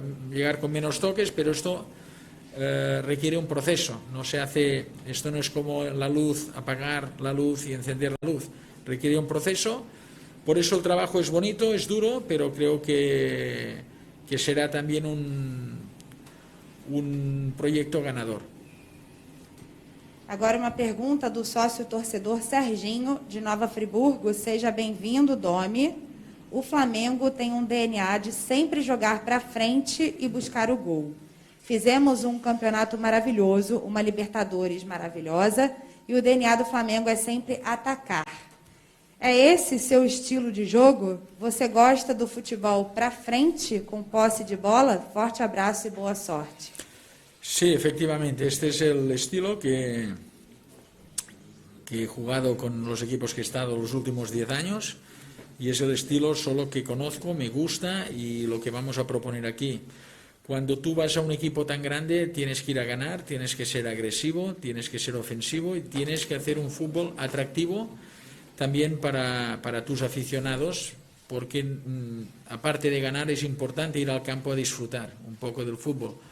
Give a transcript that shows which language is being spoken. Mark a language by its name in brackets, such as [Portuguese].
[Spanish] llegar con menos toques, pero esto requiere un proceso, esto no es como la luz, apagar la luz y encender la luz, requiere un proceso. Por eso el trabajo es bonito, es duro, pero creo que será también un proyecto ganador. [Portuguese] Agora uma pergunta do sócio torcedor Serginho, de Nova Friburgo. Seja bem-vindo, Domi. O Flamengo tem um DNA de sempre jogar para frente e buscar o gol. Fizemos um campeonato maravilhoso, uma Libertadores maravilhosa, e o DNA do Flamengo é sempre atacar. É esse seu estilo de jogo? Você gosta do futebol para frente, com posse de bola? Forte abraço e boa sorte. [Spanish] Sí, efectivamente, este es el estilo que he jugado con los equipos que he estado los últimos 10 años y es el estilo solo que conozco, me gusta y lo que vamos a proponer aquí. Cuando tú vas a un equipo tan grande tienes que ir a ganar, tienes que ser agresivo, tienes que ser ofensivo y tienes que hacer un fútbol atractivo también para tus aficionados, porque aparte de ganar es importante ir al campo a disfrutar un poco del fútbol.